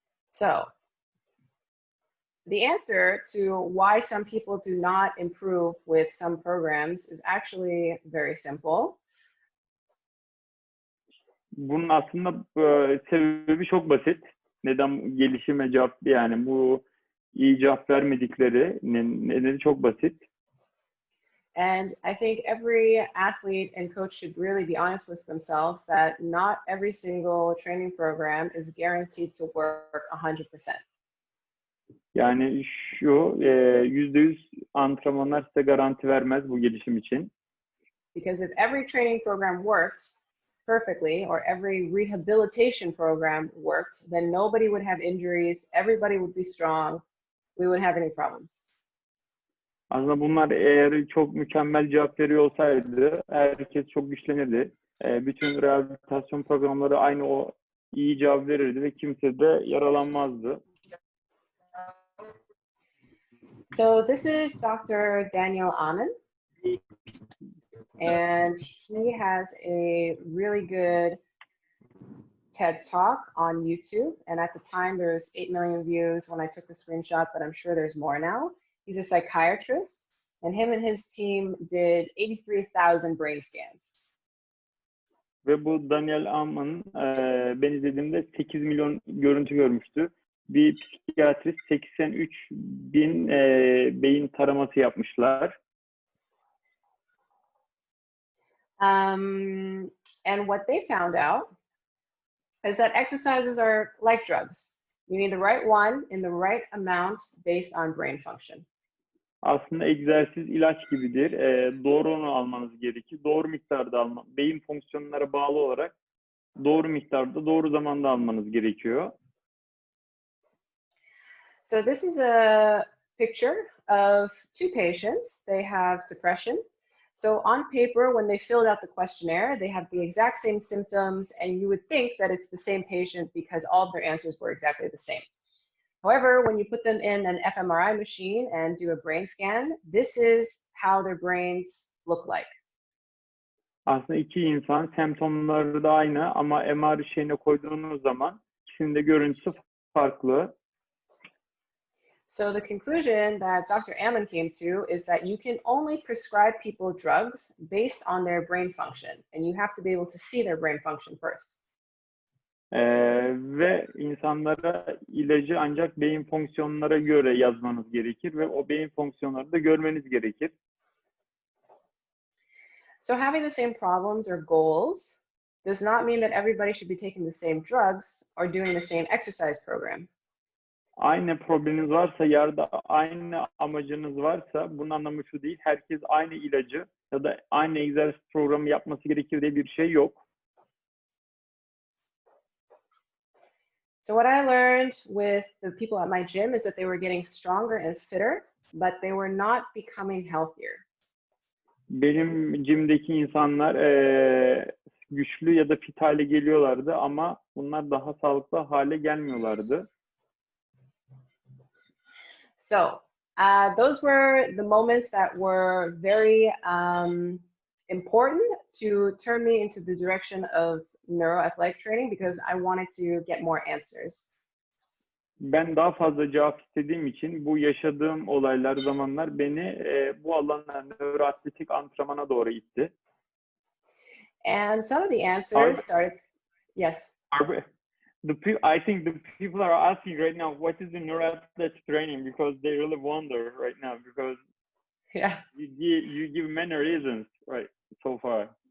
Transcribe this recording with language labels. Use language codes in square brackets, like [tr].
[en] So, the answer to why some people do not improve with some programs is actually very simple. [tr] Bunun aslında sebebi çok basit. Neden gelişime cevap, yani bu iyi cevap vermedikleri nedeni çok basit. [en] And I think every athlete and coach should really be honest with themselves that not every single training program is guaranteed to work 100%. [tr] Yani şu %100 antrenmanlar size garanti vermez bu gelişim için. [en] Because if every training program worked perfectly, or every rehabilitation program worked, then nobody would have injuries, everybody would be strong, we wouldn't have any problems. [tr] Aslında bunlar eğer çok mükemmel cevap veriyor olsaydı herkes çok güçlenirdi. Bütün rehabilitasyon programları aynı o iyi cevap verirdi ve kimse de yaralanmazdı. [en] So this is Dr. Daniel Amen, and he has a really good TED Talk on YouTube. And at the time, there was 8 million views when I took the screenshot, but I'm sure there's more now. He's a psychiatrist, and him and his team did 83,000 brain scans. [tr] Ve bu Daniel Amen ben izlediğimde 8 milyon görüntü görmüştü. Bir psikiyatrist 83 bin beyin taraması yapmışlar. [en] And what they found out is that exercises are like drugs. You need the right one in the right amount based on brain function. [tr] Aslında egzersiz ilaç gibidir. Doğru onu almanız gerekir. Doğru miktarda almanız, beyin fonksiyonlara bağlı olarak doğru miktarda, doğru zamanda almanız gerekiyor. [en] So this is a picture of two patients. They have depression. So on paper, when they filled out the questionnaire, they have the exact same symptoms, and you would think that it's the same patient because all of their answers were exactly the same. However, when you put them in an fMRI machine and do a brain scan, this is how their brains look like. [tr] Aslında iki insan semptomları da aynı ama MR şeyine koyduğunuz zaman ikisinin de görüntüsü farklı. [en] So the conclusion that Dr. Amen came to is that you can only prescribe people drugs based on their brain function, and you have to be able to see their brain function first. [tr] Ve insanlara ilacı ancak beyin fonksiyonlara göre yazmanız gerekir ve o beyin fonksiyonları da görmeniz gerekir. [en] So having the same problems or goals does not mean that everybody should be taking the same drugs or doing the same exercise program. [tr] Aynı probleminiz varsa ya da aynı amacınız varsa bunun anlamı şu değil. Herkes aynı ilacı ya da aynı egzersiz programı yapması gerekir diye bir şey yok. [en] So what I learned with the people at my gym is that they were getting stronger and fitter, but they were not becoming healthier. [tr] Benim gym'deki insanlar güçlü ya da fit hale geliyorlardı ama bunlar daha sağlıklı hale gelmiyorlardı. [en] So those were the moments that were very important to turn me into the direction of neuro-athletic training because I wanted to get more answers. [tr] Ben daha fazla cevap istediğim için bu yaşadığım olaylar, zamanlar beni bu alana, nöro-atletik antrenmana doğru itti. [en] And some of the answers started, yes. I think the people are asking right now, what is the neuro-athletic training? Because they really wonder right now because yeah, you give many reasons right so far.